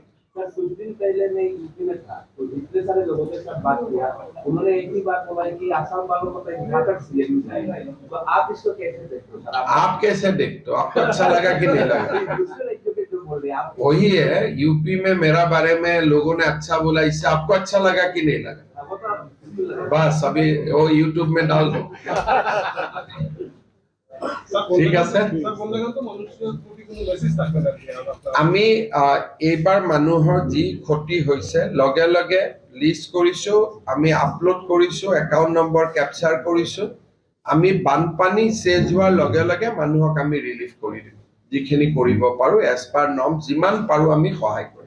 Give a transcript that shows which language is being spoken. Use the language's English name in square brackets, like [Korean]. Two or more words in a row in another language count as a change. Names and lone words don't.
[Hindi] कुछ दिन पहले मैं यूपी में था, तो जितने सारे लोगों के साथ बात किया, उन्होंने एक ही बात बोला कि आसाम वालों को तो घातक सीएम जाएगा। तो आप इसको कैसे देखते हो? आप कैसे देखते हो? आपको अच्छा लगा कि नहीं लगा? वही है, यूपी में मेरा बारे में लोगों ने अच्छा बोला, इससे आपको अच्छा लगा कि नहीं लगा? बस अभी वो यूट्यूब में डाल दो। [Assamese] ঠিক আছে, আমি এইবাৰ মানুহৰ যি ক্ষতি হৈছে লগে লগে লিষ্ট কৰিছো, আমি আপলোড কৰিছো, [English] account number capture [Assamese] কৰিছো। আমি বানপানী চেজ হোৱাৰ লগে লগে মানুহক আমি ৰিলিফ কৰি দিম, যিখিনি কৰিব পাৰো [English] as per norm, [Assamese] যিমান পাৰো আমি সহায় কৰিম।